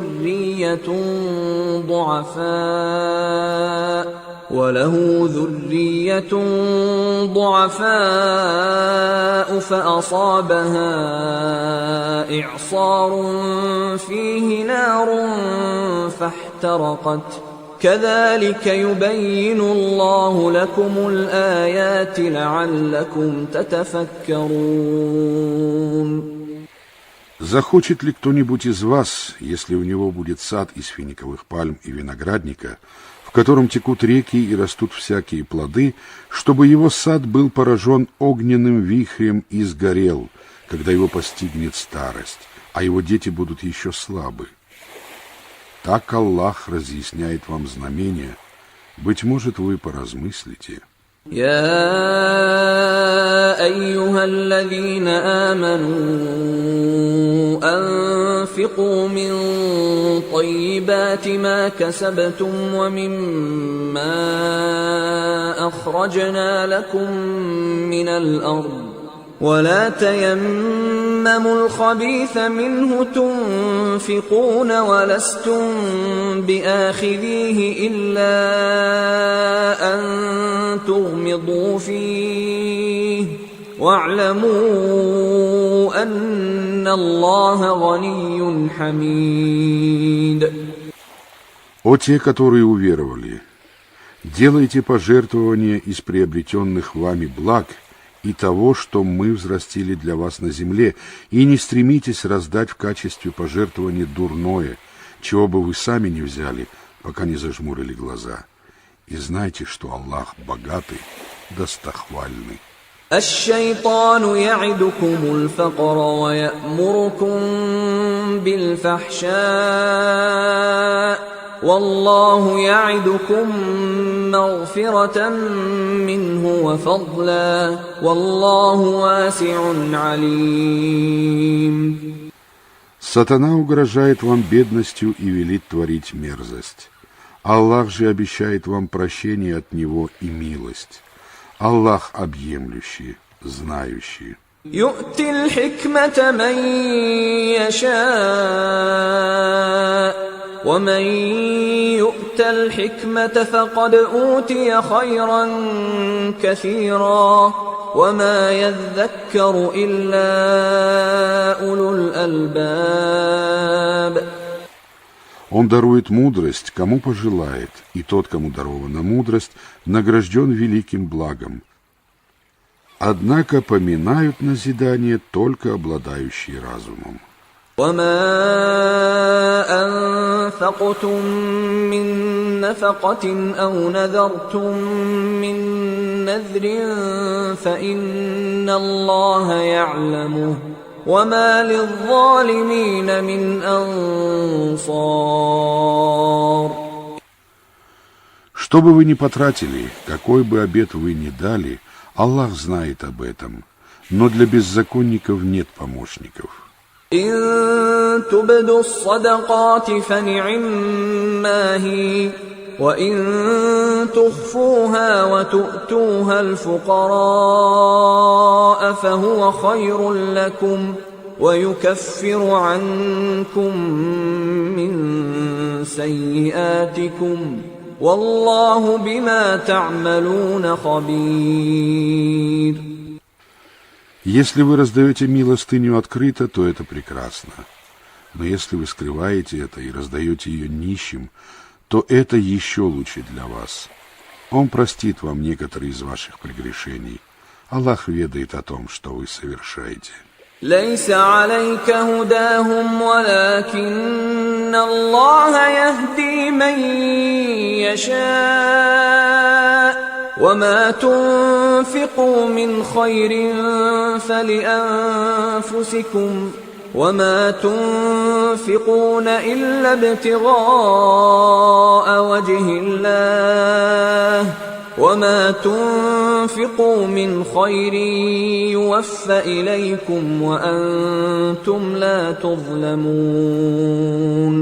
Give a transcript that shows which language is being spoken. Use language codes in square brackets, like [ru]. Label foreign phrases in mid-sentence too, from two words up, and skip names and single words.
[ar] ذرية ضعفاء فأصابها إعصار فيه نار فاحترقت كذلك يبين الله لكم الآيات لعلكم تتفكرون. [ru] Захочет ли кто-нибудь из вас, если у него будет сад из финиковых пальм и виноградника, в котором текут реки и растут всякие плоды, чтобы его сад был поражен огненным вихрем и сгорел, когда его постигнет старость, а его дети будут еще слабы? Так Аллах разъясняет вам знамения. Быть может, вы поразмыслите. [ar] يا أيها الذين آمنوا أنفقوا من طيبات ما كسبتم ومما أخرجنا لكم من الأرض ولا تيمموا الخبيث منه تنفقون ولستم بآخذيه إلا أن تغمضوا فيه واعلموا أن الله غني حميد. [ru] О те, которые уверовали, делайте пожертвования из приобретенных вами благ и того, что мы взрастили для вас на земле, и не стремитесь раздать в качестве пожертвования дурное, чего бы вы сами не взяли, пока не зажмурили глаза. И знайте, что Аллах богатый, достохвальный. [ar] الشيطان يعدكم الفقر ويأمركم بالفحشاء والله يعدكم مغفرة منه وفضلا والله واسع عليم. [ru] Сатана угрожает вам бедностью и велит творить мерзость. Аллах же обещает вам прощение от него и милость. Аллах объемлющий, знающий. [ar] يؤتي الحكمة من يشاء ومن يؤت الحكمة فقد أوتي خيرا كثيرا وما يذكر إلا أولو الألباب. [ru] Он дарует мудрость, кому пожелает, и тот, кому дарована мудрость, награжден великим благом. Однако поминают назидание только обладающие разумом. [ar] وما أنفقتم من نفقة أو نذرتم من نذر فإن الله يعلمه وما للظالمين من أنصار. [ru] Что бы вы ни потратили, какой бы обет вы ни дали, Аллах знает об этом, но для беззаконников нет помощников. [ar] إن تبدوا الصدقات فنعما هي وإن تخفوها وتؤتوها الفقراء فهو خير لكم ويكفر عنكم من سيئاتكم والله بما تعملون خبير. [ru] Если вы раздаете милостыню открыто, то это прекрасно. Но если вы скрываете это и раздаете ее нищим, то это еще лучше для вас. Он простит вам некоторые из ваших прегрешений. Аллах ведает о том, что вы совершаете. [ar] ليس عليك هداهم ولكن الله يهدي من يشاء وما تنفقوا من خير فلأنفسكم وما تنفقون إلا ابتغاء وجه الله وما تنفقوا من خير يوفى إليكم وأنتم لا تظلمون.